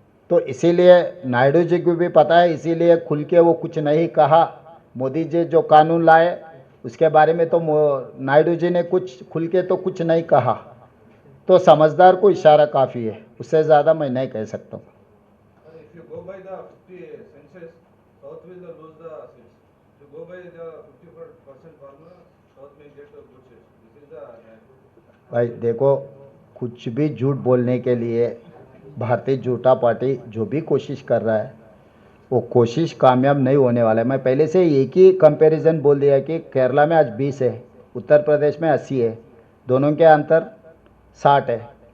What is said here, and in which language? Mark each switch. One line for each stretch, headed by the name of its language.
Hindi: तो इसीलिए नायडू जी को भी पता है, इसीलिए खुल के वो कुछ नहीं कहा। मोदी जी जो कानून लाए उसके बारे में तो नायडू जी ने कुछ खुल के तो कुछ नहीं कहा। तो समझदार को इशारा काफ़ी है, उससे ज़्यादा मैं नहीं कह सकता हूँ।
English: If you go by the 50 census, South will lose the seats. If you go by the 50% formula, South may get the good seats. This is the
Hindi: भाई देखो, कुछ भी झूठ बोलने के लिए भारतीय जनता पार्टी जो भी कोशिश कर रहा है वो कोशिश कामयाब नहीं होने वाला है। मैं पहले से एक ही कंपैरिजन बोल दिया कि केरला में आज 20 है, उत्तर प्रदेश में 80 है, दोनों के अंतर 60 है।